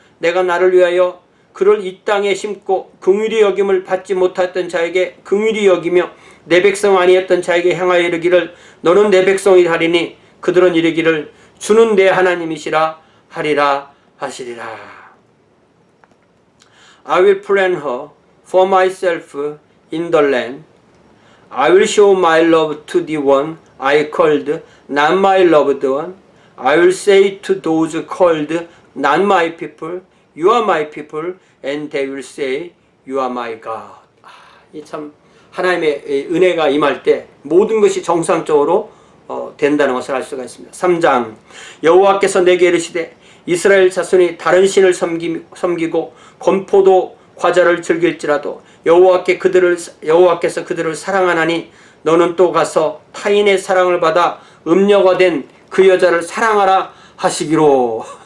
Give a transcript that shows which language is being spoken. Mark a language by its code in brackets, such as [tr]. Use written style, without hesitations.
[ko] 내가 나를 위하여 그를 이 땅에 심고 긍휼히 여김을 받지 못했던 자에게 긍휼히 여기며 내 백성 아니었던 자에게 향하여 이르기를 너는 내 백성이라 하리니 그들은 이르기를 주는 내 하나님이시라 하리라 하시리라. [en] I will plan her for myself in the land. I will show my love to the one I called, not my loved one. I will say to those called, not my people, you are my people, and they will say, you are my God. [ko] 이 참 하나님의 은혜가 임할 때 모든 것이 정상적으로 된다는 것을 알 수가 있습니다. 3장 여호와께서 내게 이르시되 이스라엘 자손이 다른 신을 섬기고 건포도 과자를 즐길지라도 여호와께서 그들을 사랑하나니 너는 또 가서 타인의 사랑을 받아 음녀가 된 그 여자를 사랑하라 하시기로.